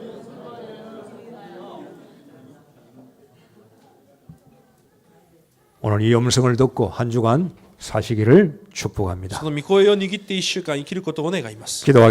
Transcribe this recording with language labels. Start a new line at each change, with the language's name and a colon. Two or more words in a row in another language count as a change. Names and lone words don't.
Korean: 오늘 이 음성을 듣고 한 주간 사시기를 축복합니다.
Japanese: その御声を握って1週間生きることを願います。
Korean: 기도하겠습니다.